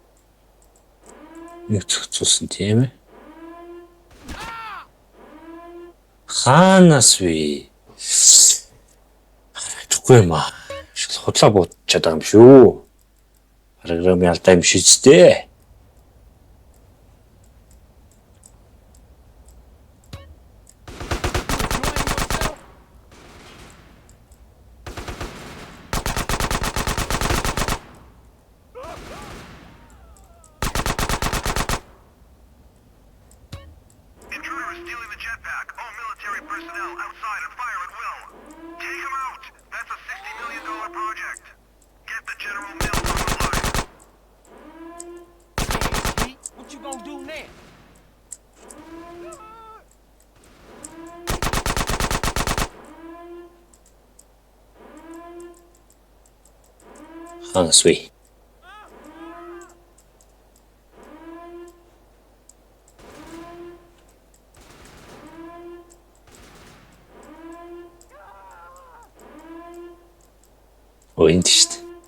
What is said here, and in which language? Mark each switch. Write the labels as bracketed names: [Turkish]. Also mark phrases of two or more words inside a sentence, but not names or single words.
[Mongolian] Нэг цуцсан тийм ээ. Хаанаас вэ? Харагдахгүй юм аа. Худлаа буутчаад байгаа юм шүү. Програмын алдаа юм шиг зү. [English] Intruder is stealing the jetpack. All military personnel outside and fire at will. Take him out. That's a $60 million project. Get the General Mills on the line. Pete, what you gonna do now? [Mongolian] Хаанаас вэ? Энд шүү дээ.